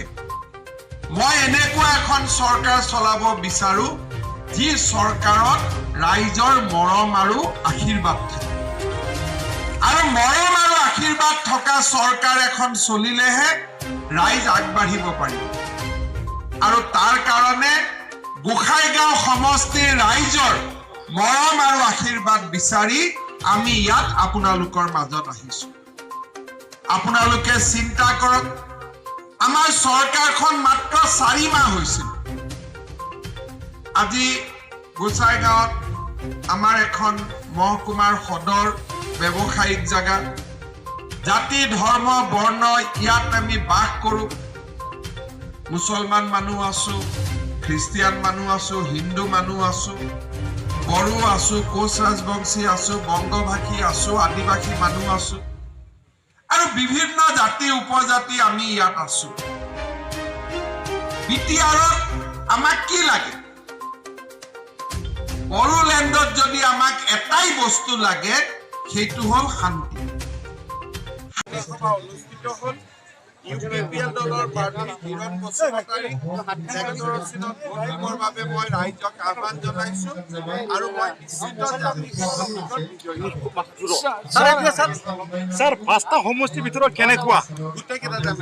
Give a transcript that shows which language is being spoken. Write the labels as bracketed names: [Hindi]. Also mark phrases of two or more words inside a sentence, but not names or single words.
[Assamese] মই এনেকুৱা এখন চৰকাৰ চলাব বিচাৰো যি চৰকাৰত ৰাইজৰ মৰম আৰু আশীৰ্বাদ থাকে আৰু মৰম আৰু আশীৰ্বাদ থকা চৰকাৰ এখন চলিলেহে ৰাইজ আগবাঢ়িব পাৰিব আৰু তাৰ কাৰণে গোসাঁইগাঁও সমষ্টিৰ ৰাইজৰ মৰম আৰু আশীৰ্বাদ বিচাৰি আমি ইয়াত আপোনালোকৰ মাজত আহিছোঁ। আপোনালোকে চিন্তা কৰক আমাৰ চৰকাৰখন মাত্ৰ 4 মাহ হৈছিল। আজি গোসাঁইগাঁৱত আমাৰ এখন মহকুমাৰ সদৰ ব্যৱসায়িক জগহ জাতি ধৰ্ম বৰ্ণ ইয়াত আমি বাস কৰোঁ। মুছলমান মানুহ আছো, খ্ৰীষ্টিয়ান মানুহ আছো, হিন্দু মানুহ আছো, বড়ো আছো, কোচ ৰাজবংশী আছো, বংগভাষী আছো, আদিবাসী মানুহ আছো আৰু বিভিন্ন জাতি উপজাতি আমি ইয়াত আছো। বিটিআৰত আমাক কি লাগে? বড়োলেণ্ডত যদি আমাক এটাই বস্তু লাগে সেইটো হ'ল শান্তি। সভা অনুষ্ঠিত হ'ল ইউপিপিএল দলৰ প্ৰাৰ্থী কিৰণ বসুমতাৰী নেগৰচিনত ভোটৰ বাবে মই ৰাইজক আহ্বান জনাইছো আৰু মই নিশ্চিত যে আমি স্যার পাঁচটা সমষ্টিৰ ভিতৰত কেনেকুৱা গোটেইকেইটা যাম।